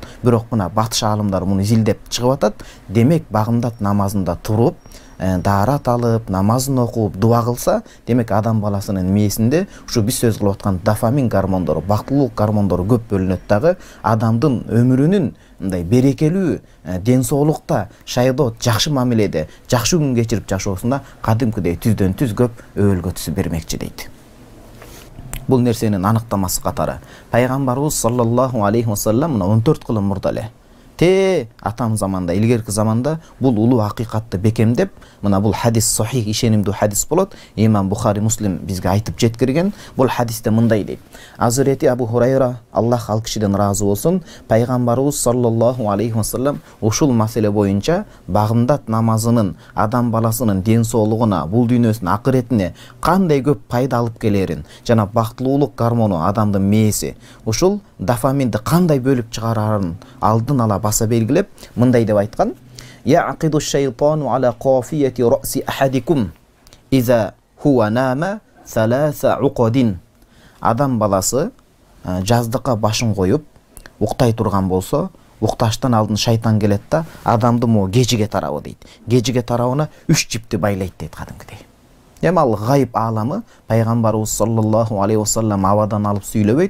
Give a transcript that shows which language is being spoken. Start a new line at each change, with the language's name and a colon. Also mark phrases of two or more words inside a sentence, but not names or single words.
Kyrgyz: Бирок мына батыш аалымдар муну изилдеп чыгып атат. Демек, багымдат намазында туруп, даарат алып, намазын окуп, дуа кылса, демек адам баласынын мээсинде ушу биз сөз кылып аткан дофамин гормондору, бактылуулук гормондору көп бөлүнөт дагы, адамдын өмүрүнүн мындай берекелүү, ден соолукта, шайдоот, жакшы мамиледе, жакшы күн кечирип жашоосунда кадимкидей түздөн түз көп өөлгө түсүп бермекчи дейт. Бул нерсенин аныктамасы катары пайгамбарыбыз
Arabic: صلى الله عليه وسلم
Kyrgyz: мына 14 кылым мурда эле атам заманда, илгерки заманда бул улуу акыйкатты бекемдеп, мына бул хадис сахих, ишенимдүү хадис болот. Имам Бухари, Муслим бизге айтып жеткирген. Бул хадисте мындай дейт. Азирети Абу Хурайра, Аллах ал кишиден разы болсун, пайгамбарыбыз
Arabic: صلى الله عليه وسلم
Kyrgyz: ушул маселе боюнча багымдат намазынын адам баласынын ден соолугуна, бул дүйнөсүнүн акыретине кандай көп пайда алып келерин, жана бактылуулук гормону адамдын мээси ушул дофаминди кандай бөлүп чыгарарын алдын ала баса белгилеп, мындай деп айткан:
Arabic: "يعقد الشيطان على قافية رأس أحدكم إذا هو نام ثلاث عقد."
Kyrgyz: Адам баласы жаздыкка башын коюп, уктай турган болсо, укташтан алдын шайтан келет да адамды могу кежиге тарабы дейт. Кежиге тарабына 3 жипти байлайт дейт кадимкидей. Эми ал гайып аламы пайгамбарыбыз
Arabic: صلى الله عليه وسلم
Kyrgyz: абадан алып сүйлөбөйт.